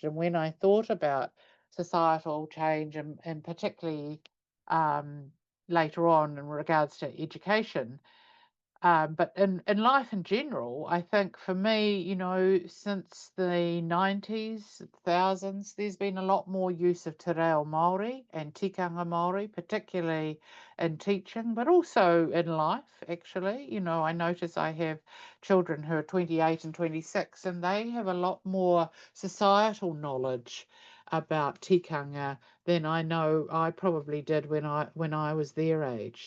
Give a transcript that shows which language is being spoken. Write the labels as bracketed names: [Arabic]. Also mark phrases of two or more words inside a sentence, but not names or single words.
[English] And when I thought about societal change, and particularly um, later on in regards to education, but in life in general, I think for me, since the 90s, thousands, there's been a lot more use of [Māori] te reo Māori [English] and [Māori] tikanga Māori, [English] particularly in teaching, but also in life, actually. I notice I have children who are 28 and 26, and they have a lot more societal knowledge about tikanga than I know I probably did when I was their age.